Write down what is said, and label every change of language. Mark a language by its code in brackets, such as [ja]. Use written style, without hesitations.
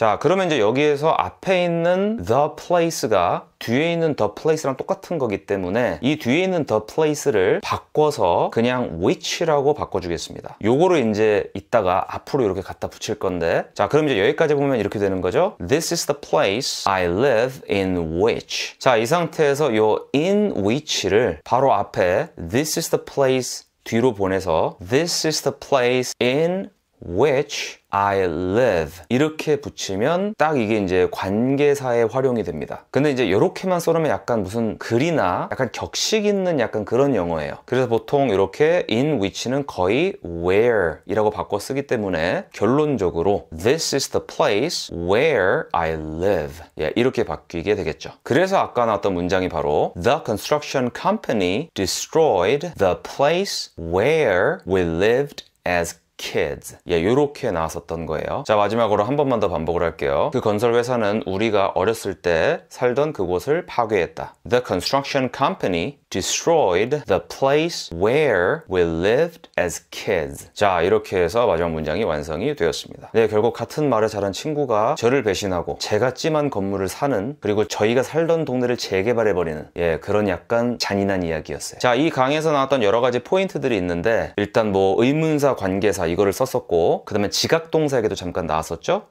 [ko] 자, 그러면 이제 여기에서 앞에 있는 the place가 뒤에 있는 the place랑 똑같은 거기 때문에 이 뒤에 있는 the place를 바꿔서 그냥 which라고 바꿔주겠습니다. 요거를 이제 이따가 앞으로 이렇게 갖다 붙일 건데 자, 그럼 이제 여기까지 보면 이렇게 되는 거죠. [en] This is the place I live in which. [ko] 자, 이 상태에서 요 in which를 바로 앞에 this is the place 뒤로 보내서 [en] this is the place in which I live [ko] 이렇게 붙이면 딱 이게 이제 관계사에 활용이 됩니다. 근데 이제 이렇게만 써놓으면 약간 무슨 글이나 약간 격식 있는 약간 그런 영어예요. 그래서 보통 이렇게 in which는 거의 where 이라고 바꿔 쓰기 때문에 결론적으로 [en] this is the place where I live [ko] 이렇게 바뀌게 되겠죠. 그래서 아까 나왔던 문장이 바로 [en] the construction company destroyed the place where we lived as kids. [ko] 요렇게 나왔었던 거예요. 자, 마지막으로 한 번만 더 반복을 할게요. 그 건설 회사는 우리가 어렸을 때 살던 그곳을 파괴했다. [en] The construction company destroyed the place where we lived as kids. [ko] 자, 이렇게 해서 마지막 문장이 완성이 되었습니다. 네, 결국 같은 말을 잘한 친구가 저를 배신하고 제가 찜한 건물을 사는 그리고 저희가 살던 동네를 재개발해버리는 그런 약간 잔인한 이야기였어요. 자, 이 강의에서 나왔던 여러 가지 포인트들이 있는데 일단 뭐 의문사 관계사 이거를 썼었고 그 다음에 지각동사에게도 잠깐 나왔었죠.